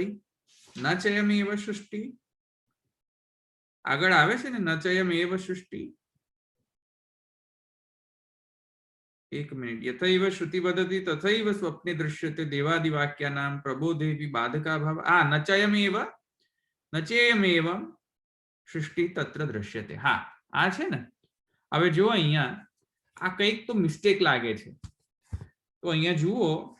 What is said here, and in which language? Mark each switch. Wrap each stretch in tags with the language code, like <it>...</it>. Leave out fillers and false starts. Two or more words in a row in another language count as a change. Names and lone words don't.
<sa>न चयमेव सृष्टि</sa> <gu>આગળ આવે છે ને,</gu> <sa>न चयमेव सृष्टि.</sa> <gu>એક મિનિટ.</gu> <sa>यथैव श्रुति वदति तथैव स्वप्ने दृश्यते देवादि वाक्यानां प्रबोधेपि बाधकाभाव. न चेयमेव सृष्टि तत्र दृश्यते.</sa> <gu>હા, આ છે ને. હવે જો અહીંયા આ કંઈક તો મિસ્ટેક લાગે છે. તો અહીંયા જુઓ,</gu>